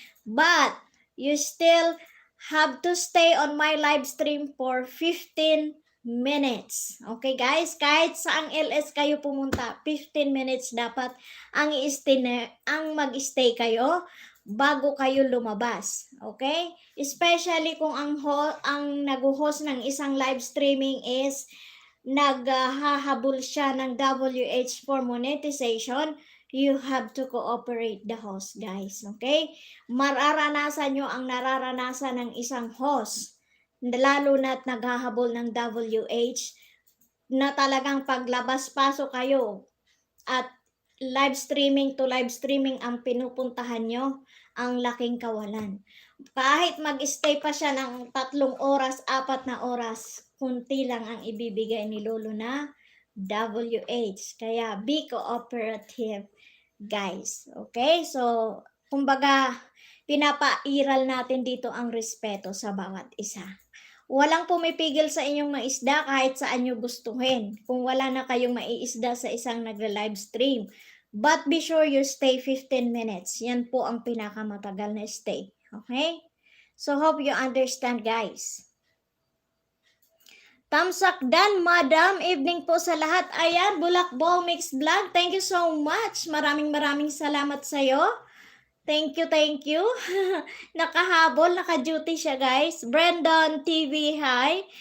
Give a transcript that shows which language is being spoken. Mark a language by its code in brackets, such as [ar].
[en] But you still have to stay on my live stream for 15 minutes. Okay guys, [tl] kahit saang LS kayo pumunta, 15 minutes dapat ang mag-stay kayo bago kayo lumabas. [en] Okay? Especially [tl] kung ang nag-host ng isang live streaming is naghahabol siya ng [en] WH for monetization, you have to cooperate the host, guys. Okay? [tl] Mararanasan nyo ang nararanasan ng isang host, lalo na't naghahabol ng WH, na talagang paglabas-pasok kayo at live streaming to live streaming ang pinupuntahan nyo, ang laking kawalan. Kahit mag-stay pa siya ng 3 oras, 4 na oras, kunti lang ang ibibigay ni Lolo na WH. [en] Kaya be cooperative, guys. [tl] Okay? So, kumbaga, pinapairal natin dito ang respeto sa bawat isa. Walang pumipigil sa inyong maisda kahit saan nyo gustuhin kung wala na kayong maiisda sa isang nagla-live stream. [en] But be sure you stay 15 minutes. [tl] Yan po ang pinakamatagal na stay. [en] Okay? So hope you understand, guys. [tl] Tamsak Dan, Madam. Evening po sa lahat. Ayan, Bulakbol Mix Vlog. [en] Thank you so much. [tl] Maraming salamat sa'yo. [en] Thank you. [tl] Nakahabol, naka-duty siya, guys. Brandon TV, hi.